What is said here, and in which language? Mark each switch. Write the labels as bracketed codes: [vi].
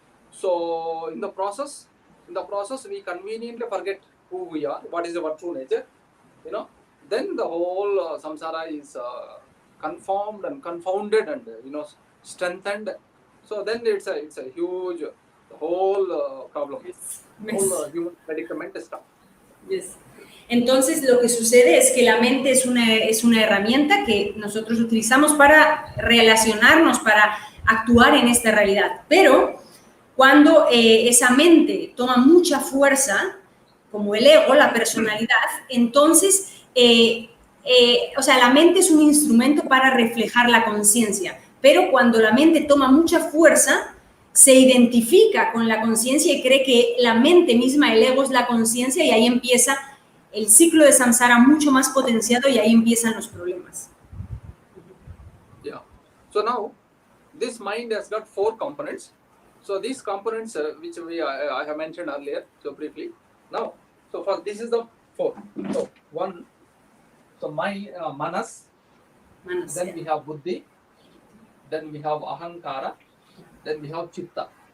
[en] So in the process, we conveniently forget who we are, what is our true nature, then the whole samsara is conformed and confounded and strengthened. So then it's a huge whole problem. Yes. Whole human predicament stuff. Yes. [es] Entonces lo que sucede es que la mente es una herramienta que nosotros utilizamos para relacionarnos, para actuar en esta realidad. Pero cuando esa mente toma mucha fuerza, como el ego, la personalidad, entonces, la mente es un instrumento para reflejar la conciencia, pero cuando la mente toma mucha fuerza, se identifica con la conciencia y cree que la mente misma, el ego, es la conciencia, y ahí empieza el ciclo de samsara mucho más potenciado y ahí empiezan los problemas. [en] Yeah. So now, this mind has got 4 components. So these components, which I have mentioned earlier, so briefly. Now, so first, this is the 4. So 1, so manas. Then we have buddhi. Then we have ahankara. Then we have chitta.